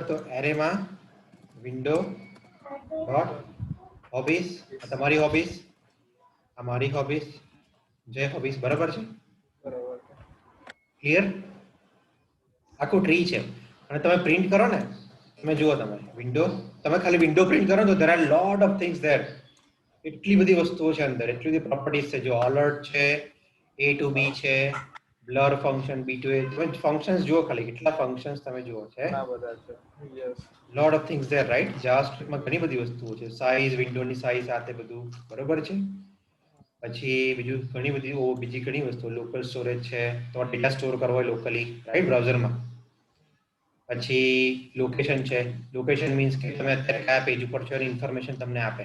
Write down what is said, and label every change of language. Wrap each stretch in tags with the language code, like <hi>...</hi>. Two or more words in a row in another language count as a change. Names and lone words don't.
<gu>તો એરેમાં</gu> <en>window dot hobbies</en> <gu>તમારી હોબીઝ આ મારી હોબીઝ જે હોબીઝ બરાબર છે. ક્લિયર. આખું ટ્રી છે અને તમે પ્રિન્ટ કરો ને તમે જુઓ તમે વિન્ડો તમે ખાલી વિન્ડો પ્રિન્ટ કરો તો</gu> <en>there are lot of things there.</en> <gu>એટલી બધી વસ્તુઓ છે અંદર એટલી બધી પ્રોપર્ટીઝ છે જો અલર્ટ છે a to b છે</gu> <en>blur function</en> <gu>b to a તમે ફંક્શન્સ જુઓ ખાલી કેટલા ફંક્શન્સ તમે જુઓ છે.</gu> <en>lot of things there right.</en> <gu>જાવાસ્ક્રિપ્ટમાં ઘણી બધી વસ્તુઓ છે સાઇઝ વિન્ડોની સાઇઝ સાથે બધું બરોબર છે. પછી બીજું બીજી ઘણી વસ્તુઓ</gu> <en>local storage</en> <gu>છે તમારે</gu> <en>data store</en> <gu>કરવો હોય</gu> <en>locally right</en> <gu>બ્રાઉઝરમાં. પછી લોકેશન છે.</gu> <en>location means</en> <gu>કે તમે અત્યારે કયા પેજ ઉપર છો એની ઇન્ફોર્મેશન તમને આપે.</gu>